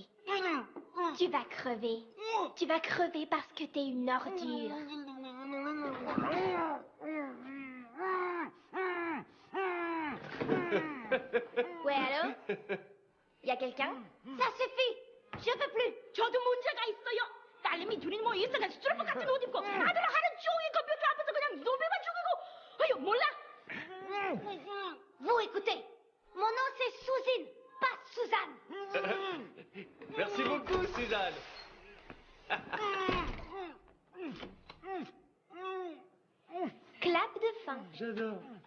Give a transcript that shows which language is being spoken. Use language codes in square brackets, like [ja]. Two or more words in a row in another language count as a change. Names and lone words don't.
[fr] Tu vas crever. Tu vas crever parce que t'es une ordure. Ouais, allô? Y a quelqu'un? Ça suffit! Je peux plus! [ko] 저도 문제가 있어요. 딸내미 둘이 뭐 이상한 스트로프 같은 옷 입고 아들 하루 종일 컴퓨터 앞에서 그냥 노래만 죽이고. 아유 몰라? [fr] Vous écoutez, mon nom c'est Suzine, pas Suzanne. Merci beaucoup, Suzanne. Clap de fin. J'adore.